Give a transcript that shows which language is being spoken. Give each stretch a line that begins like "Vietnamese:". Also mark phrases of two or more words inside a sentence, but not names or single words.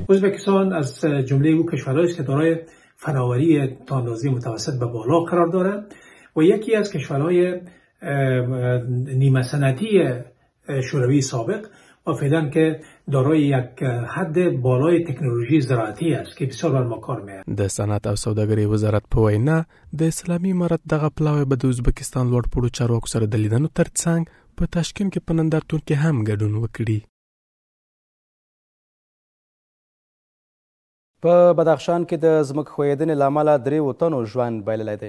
Persian: ازبکستان از جمله او کشورهایی است که دارای فناوری تا اندازه متوسط به بالا قرار دارد و یکی از کشورهای نیمه صنعتی شوروی سابق و فعلا که دارای یک حد بالای تکنولوژی زراعتی است که بسیار بر ما کار میاد.
Pashto: د صنعت او سوداګرۍ وزارت په وینا د اسلامي امارت دغه پلاوی به د ازبکستان لوړ پوړو چارواکو سره د لیدنو ترڅنګ په تاشکند کې په نندارتون کې هم ګډون وکړي. په بدخشان کې د ځمکې ښویېدنې له امله 3 تنو ژوند بایللی دی.